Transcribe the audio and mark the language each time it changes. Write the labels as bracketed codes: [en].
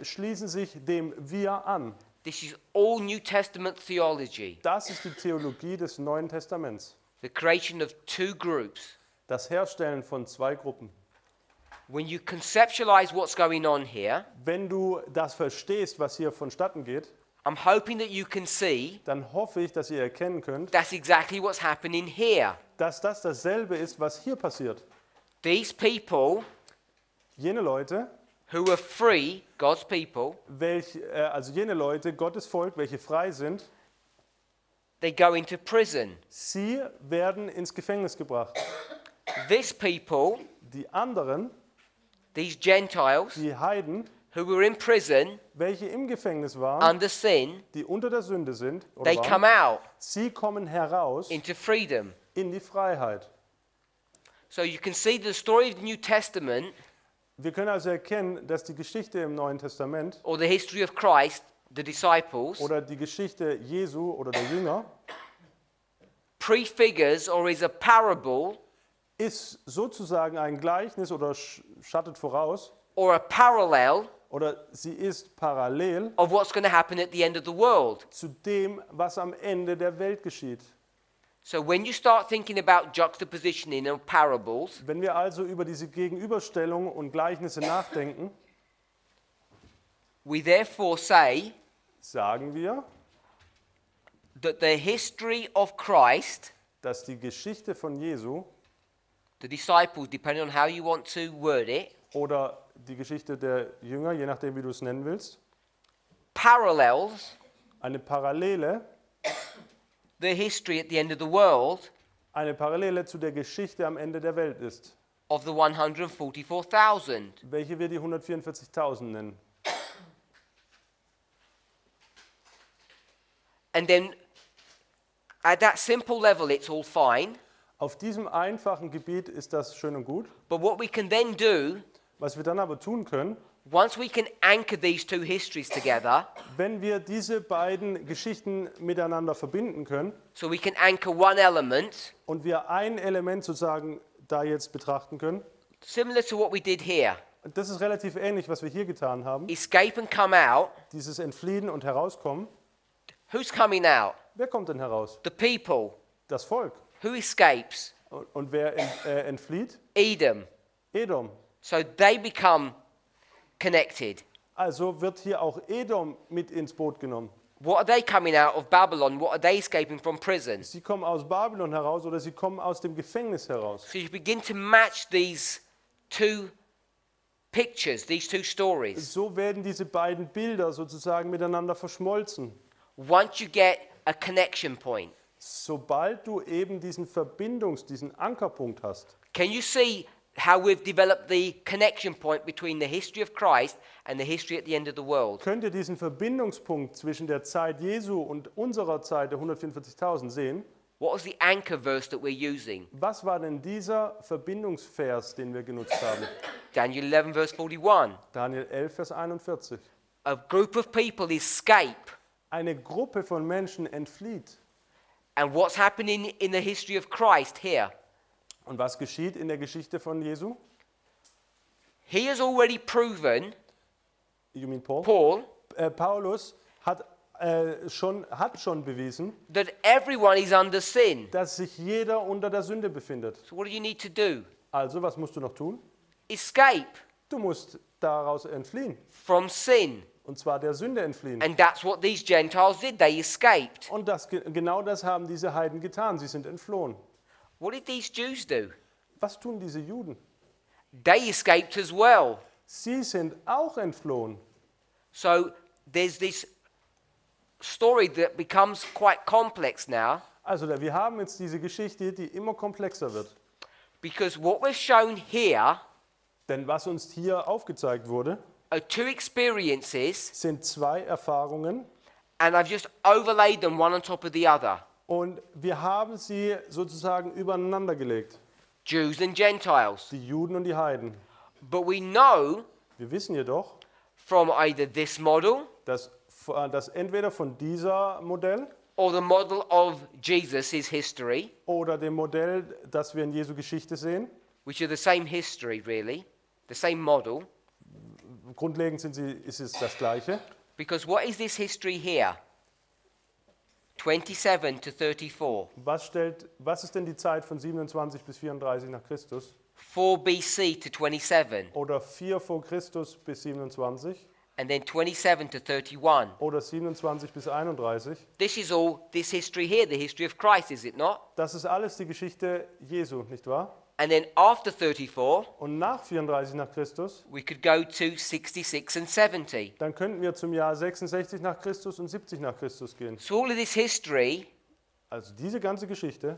[de] schließen sich dem Wir an. [en] This is all New Testament theology. [de] Das ist die Theologie des Neuen Testaments. [en] The creation of two groups. [de] Das Herstellen von zwei Gruppen. [en] When you conceptualize what's going on here, [de] Wenn du das verstehst, was hier vonstatten geht, [en] I'm hoping that you can see [de] dann hoffe ich, dass ihr erkennen könnt, [en] that's exactly what's happening here. [de] dass das dasselbe ist, was hier passiert. [en] These people [de] Jene Leute, [en] who are free, God's people, [de] also jene Leute, Gottes Volk, welche frei sind, [en] they go into prison. [de] sie werden ins Gefängnis gebracht. [en] These people, [de] Die anderen, [en] these Gentiles, [de] die Heiden, [en] who were in prison [de] welche im Gefängnis waren, [en] under sin, [de] die unter der Sünde sind, oder [en] they [de] waren, [en] come out [de] sie kommen heraus [en] into freedom. [de] in die Freiheit. [en] So you can see the story of the New Testament, [de] Wir können also erkennen, dass die Geschichte im Neuen Testament [en] or the history of Christ, the disciples, [de] oder die Geschichte Jesu oder der Jünger [en] prefigures or is a parable [de] ist sozusagen ein Gleichnis oder schattet voraus [en] or a parallel [de] oder sie ist parallel [en] of what's going to happen at the end of the world. [de] zu dem, was am Ende der Welt geschieht. [en] So when you start thinking about juxtapositioning of parables, [de] Wenn wir also über diese Gegenüberstellung und Gleichnisse nachdenken, [en] we therefore say [de] sagen wir, [en] that the history of Christ, [de] dass die Geschichte von Jesu [en] the disciples, depending on how you want to word it, [de] oder die Geschichte der Jünger, je nachdem wie du es nennen willst, [en] parallels [de] eine Parallele [en] the history at the end of the world [de] zu der Geschichte am Ende der Welt ist, [en] of the 144,000. [de] welche wir die 144.000 nennen. [en] And then at that simple level, it's all fine. [de] Auf diesem einfachen Gebiet ist das schön und gut. [en] But what we can then do, [de] Was wir dann aber tun können, [en] once we can anchor these two histories together, [de] wenn wir diese beiden Geschichten miteinander verbinden können [en] so we can anchor one element, [de] und wir ein Element sozusagen da jetzt betrachten können, [en] similar to what we did here, [de] und das ist relativ ähnlich, was wir hier getan haben, [en] escape and come out. [de] dieses Entfliehen und Herauskommen. [en] Who's coming out? [de] Wer kommt denn heraus? [en] The people. [de] Das Volk. [en] Who escapes? [de] Und wer entflieht? [en] Edom. [de] Edom. [en] So they become connected. [de] Also wird hier auch Edom mit ins Boot genommen. [en] What are they coming out of Babylon? What are they escaping from prison? [de] Sie kommen aus Babylon heraus oder sie kommen aus dem Gefängnis heraus. [en] So you begin to match these two pictures, these two stories. [de] So werden diese beiden Bilder sozusagen miteinander verschmolzen. [en] Once you get a connection point. [de] Sobald du eben diesen Ankerpunkt hast. [en] Can you see how we've developed the connection point between the history of Christ and the history at the end of the world? [de] Könnt ihr diesen Verbindungspunkt zwischen der Zeit Jesu und unserer Zeit der 144.000 sehen? [en] What was the anchor verse that we're using? [de] Was war denn dieser Verbindungsvers, den wir genutzt haben? [en] Daniel 11 verse 41. [de] Daniel 11, Vers 41. [en] A group of people escape. [de] Eine Gruppe von Menschen entflieht. [en] And what's happening in the history of Christ here? [de] Und was geschieht in der Geschichte von Jesu? [en] He has already proven, You mean Paul? Paul, [de] Paulus hat schon bewiesen, [en] that everyone is under sin. [de] dass sich jeder unter der Sünde befindet. [en] So what do you need to do? [de] Also, was musst du noch tun? [en] Escape [de] Du musst daraus entfliehen. [en] from sin. [de] Und zwar der Sünde entfliehen. [en] And that's what these Gentiles did. They escaped. [de] Und genau das haben diese Heiden getan. Sie sind entflohen. [en] What did these Jews do? [de] Was tun diese Juden? [en] They escaped as well. [de] Sie sind auch entflohen. [en] So there's this story that becomes quite complex now, [de] Also wir haben jetzt diese Geschichte, die immer komplexer wird. [en] because what we're shown here [de] Denn was uns hier aufgezeigt wurde, [en] are two experiences, [de] sind zwei Erfahrungen. [en] and I've just overlaid them one on top of the other. [de] Und wir haben sie sozusagen übereinander gelegt. [en] Jews and Gentiles. [de] Die Juden und die Heiden. [en] But we know [de] Wir wissen jedoch, [en] from either this model [de] dass entweder von dieser Modell [en] or the model of Jesus' history, [de] oder dem Modell, das wir in Jesu Geschichte sehen, [en] which are the same history really, the same model, [de] grundlegend ist es das Gleiche. [en] because what is this history here? 27 to 34, [de] Was ist denn die Zeit von 27 bis 34 nach Christus? [en] 4 BC to 27, [de] Oder 4 vor Christus bis 27? [en] and then 27 to 31. [de] Oder 27 bis 31? [en] This is all this history here, the history of Christ, is it not? [de] Das ist alles die Geschichte Jesu, nicht wahr? [en] And then after 34, [de] Und nach 34 nach Christus, [en] we could go to 66 and 70. [de] dann könnten wir zum Jahr 66 nach Christus und 70 nach Christus gehen. [en] So all of this history [de] Also diese ganze Geschichte